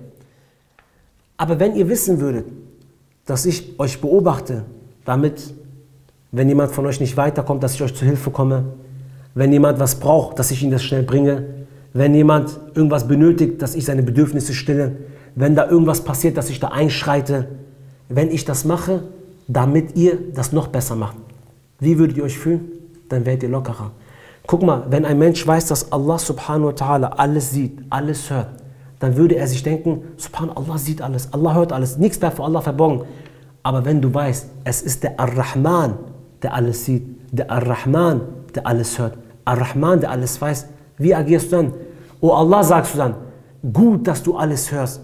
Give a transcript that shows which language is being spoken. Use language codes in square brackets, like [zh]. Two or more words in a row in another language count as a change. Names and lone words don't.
[de] Aber wenn ihr wissen würdet, dass ich euch beobachte, damit, wenn jemand von euch nicht weiterkommt, dass ich euch zu Hilfe komme, wenn jemand was braucht, dass ich ihm das schnell bringe, wenn jemand irgendwas benötigt, dass ich seine Bedürfnisse stille, wenn da irgendwas passiert, dass ich da einschreite, wenn ich das mache, damit ihr das noch besser macht. Wie würdet ihr euch fühlen? Dann werdet ihr lockerer. Guck mal, wenn ein Mensch weiß, dass Allah [ar] سبحانه وتعالى [de] alles sieht, alles hört, dann würde er sich denken, subhanahu, Allah sieht alles, Allah hört alles, nichts bleibt vor Allah verborgen. Aber wenn du weißt, es ist der Ar-Rahman, der alles sieht, der Ar-Rahman, der alles hört, Ar-Rahman, der alles weiß, wie agierst du dann? Oh Allah, sagst du dann, gut, dass du alles hörst.